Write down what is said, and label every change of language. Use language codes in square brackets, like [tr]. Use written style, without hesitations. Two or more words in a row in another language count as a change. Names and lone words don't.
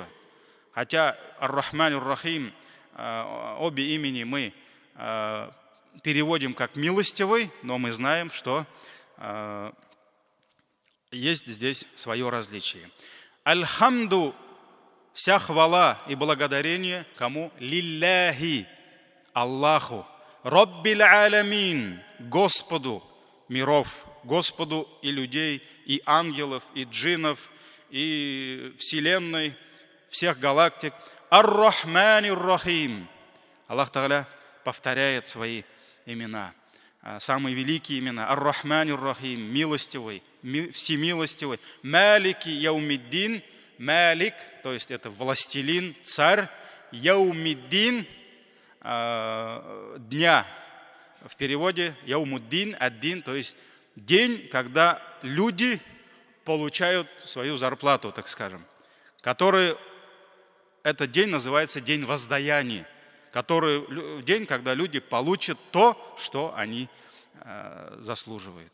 [ru] Хотя Ар-Рахман, Ар-Рахим, обе имени мы переводим как милостивый, но мы знаем, что есть здесь свое различие. Аль-Хамду, вся хвала и благодарение кому? Лилляхи, Аллаху. [ar] رب العالمين, [ru] Господу миров, Господу и людей, и ангелов, и джиннов, и вселенной, всех галактик. [ar] الرحمن الرحيم. [ru] Аллах Тааля повторяет свои имена, самые великие имена. [ar] الرحمن الرحيم, [ru] милостивый, всемилостивый. [ar] مالك يوم الدين, Малик, [ru] то есть это властелин, царь. Яумиддин, дня в переводе [ar] يوم الدين، الدين, [ru] то есть день, когда люди получают свою зарплату, так скажем, который этот день называется день воздаяния, который день, когда люди получат то, что они заслуживают.